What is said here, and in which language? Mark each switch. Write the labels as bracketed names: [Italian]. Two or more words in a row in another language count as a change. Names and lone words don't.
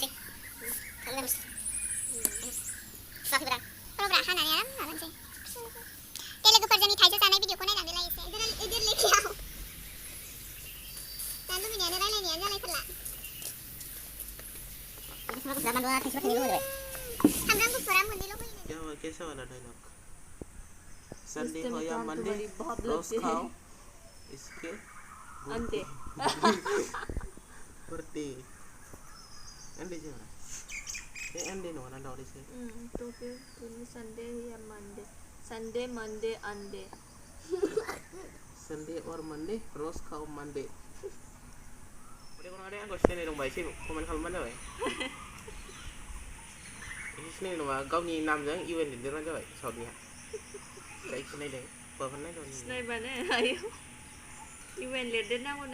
[Bodo] सुवाखैब्रा र'ब्रा हानानै आराम माबानोसै दे लोगोफोर जोंनि थाइजौ जानाय भिडिअखौ नायनानै एसे इदिर लेखायाव जानो लुबैनायानो रायलायनायानो जालायथारला सामब्राम गुफुरा मोननैल' होयो [Hindi] क्या हुआ कैसा वाला डायलॉग संडे हो या मंडे रोज खाओ इसके अंडे बर्थडे अंडे जो ये अंडे नो ना दावड़ी से तो फिर संडे या मंडे संडे मंडे अंडे संडे और मंडे रोज खाओ [Bodo] मंडे उदै गनानै आंखौ सिनायनाय दंबा एसे कमेन्ट खालामबानो जाबाय एसे सिनायनाय दंबा गावनि नामजों इउएन लिरदेरबानो जाबाय साउथनिया जाय सिनायदों हौवाफोर नायदों सिनायबानो आयौ इउएन लिरदेरनांगौनो